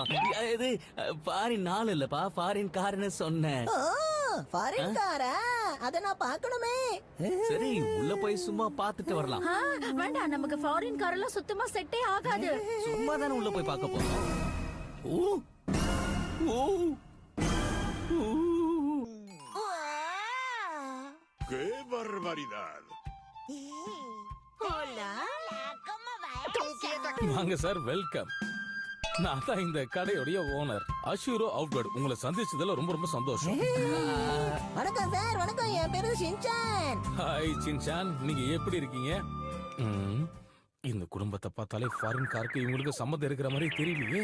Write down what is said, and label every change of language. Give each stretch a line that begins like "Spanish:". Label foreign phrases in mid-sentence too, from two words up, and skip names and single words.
Tamil: இது ஃபாரின் நாள் இல்லப்பா,
English: foreign carனு
Tamil: சொன்னேன்.
English: foreign carா?
Tamil: அத நான் பார்க்கணுமே. சரி உள்ள போய் சும்மா பாத்துட்டு வரலாம். வேண்டாம், நமக்கு
English: foreign car
Tamil: எல்லாம் சுத்தமா செட்டே ஆகாது. சும்மா தானே உள்ள போய் பார்க்க போறோம். ஓ ஓ
Spanish: ¡Qué barbaridad! Hola. Hola, ¿cómo va eso?
Tamil: வாங்க சார், வெல்கம். நான் தான் இந்த கடையுடைய ஓனர் அஷூரோ அவுட்வர்ட். உங்களை சந்திச்சதுல ரொம்ப ரொம்ப சந்தோஷம். வணக்கம் சார். வணக்கம், என் பேரு ஷின்சான். ஹாய் சின்சான், நீங்க எப்படி இருக்கீங்க? இந்த குடும்பத்தை பார்த்தாலே
English: foreign carுக்கு
Tamil: இவங்களுக்கு சம்மந்தம் இருக்கிற மாதிரி தெரியலையே.